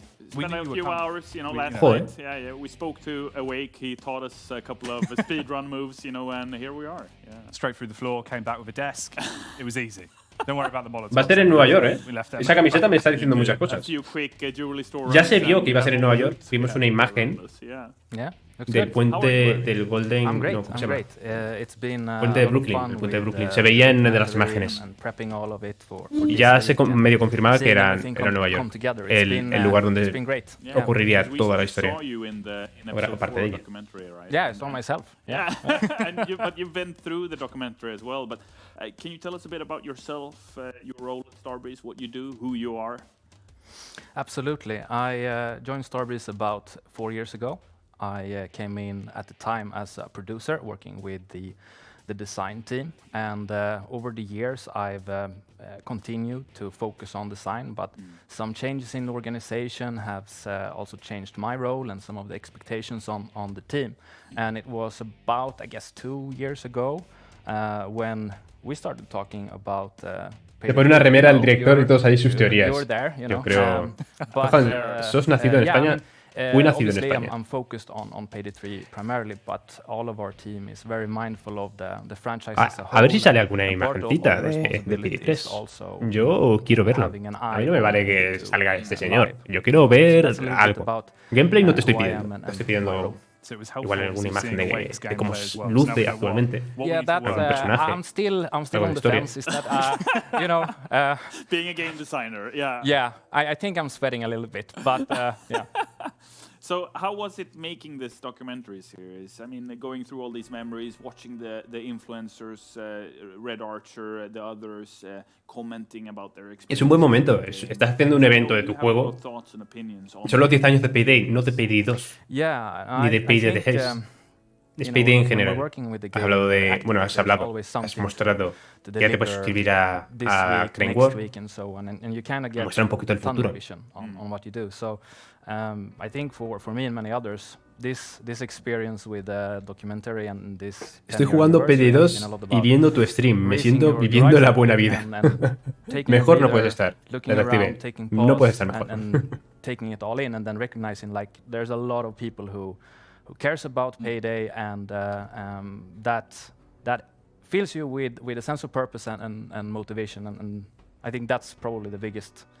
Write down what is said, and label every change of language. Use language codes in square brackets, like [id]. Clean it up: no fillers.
[en] Spent a few hours, you know, last [es] Joder. [en] night. Yeah, we spoke to Awake. He taught us a couple of speedrun moves, you know, and here we are. Yeah. Straight through the floor, came back with a desk. It was easy. Don't worry about the Molotovs. [es] Va a ser en Nueva York, Esa camiseta me está diciendo muchas cosas. Ya se vio que iba a ser en Nueva York. Vimos una imagen del puente del Golden... No, ¿cómo se llama? Puente de Brooklyn. El puente de Brooklyn. Se veía en de las imágenes. Y ya se medio confirmaba que era Nueva York. El lugar donde ocurriría toda la historia. Ahora, aparte de ella. [en] Yeah, I saw myself. Yeah. But you've been through the documentary as well. But can you tell us a bit about yourself, your role at Starbreeze, what you do, who you are? Absolutely. I joined Starbreeze about 4 years ago. I came in at the time as a producer working with the design team, and over the years I've continued to focus on design, but some changes in the organization have also changed my role and some of the expectations on the team. And it was about, I guess, 2 years ago when we started talking about [es] Te pone una remera al director y todos ahí sus teorías. Yo creo... Johan, sos nacido en España. Fui nacido en España. [en] I'm focused on Payday 3 primarily, but all of our team is very mindful of the franchise as a whole. [es] A ver si sale alguna imagencita de Payday 3. Yo quiero verlo. A mí no me vale que salga este señor. Yo quiero ver algo. Gameplay no te estoy pidiendo. Te estoy pidiendo igual alguna imagen de cómo luce actualmente. [en] Yeah, that's I'm still on the fence. Is that you know, being a game designer, yeah. Yeah, I think I'm sweating a little bit, but yeah. So how was it making this documentary series? I mean, going through all these memories, watching the influencers, Red Archer, the others, commenting about their experience. [es] Es un buen momento. Estás haciendo un evento de tu juego. Son los 10 años de Payday, no de Payday 2. Ni de Payday de Hess. Es Payday en general. Has hablado de... Bueno, has mostrado que ya te puedes suscribir a Crane World. Muestra un poquito el futuro. [en] I think for me and many others, this experience with documentary and this. [es] Estoy jugando Payday 2 y viendo tu stream. Me siento viviendo la buena vida. Mejor no puedes estar. Detective. No puedes estar mejor. [en] And taking it all in and then recognizing like there's a lot of people who cares about Payday and that fills you with a sense of purpose and motivation and I think that's probably the biggest.